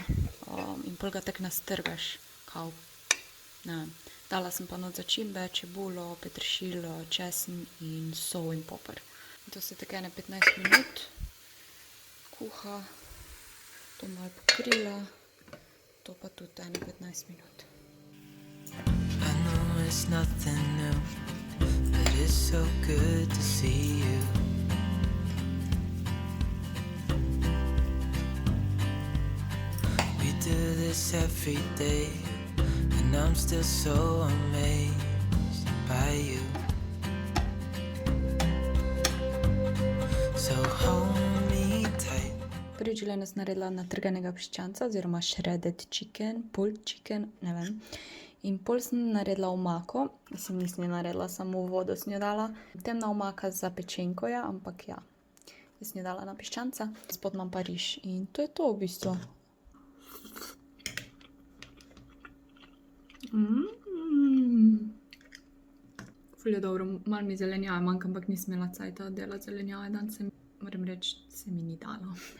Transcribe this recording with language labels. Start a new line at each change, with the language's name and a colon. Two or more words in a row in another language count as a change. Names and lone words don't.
Slovenian: In pol ga tako nastrgaš, kao, ne vem. Dala sem pa not začimbe, čebulo, peteršilj, česen in sol in poper. To se tako ene 15 minut kuha, to malo pokrila, to pa tudi ene 15 minut.
English: I know it's nothing new, but it's so good to see you. We do this every day, and I'm still so amazed by you. So hold me tight.
Slovenian: Prvič življenju sem naredila natrganega piščanca oziroma
English: shredded chicken, pulled chicken,
Slovenian: ne vem. In pol sem naredila omako, mislim, nisem jo naredila, samo v vodo sem jo dala. Temna omaka za pečenko je, ampak ja, jaz sem jo dala na piščanca. Spod imam pa riž in to je to v bistvu. Ful je dobro, malo mi zelenjave manjka, ampak nisem imela cajta delati zelenjave danes, moram reči, se mi ni dalo.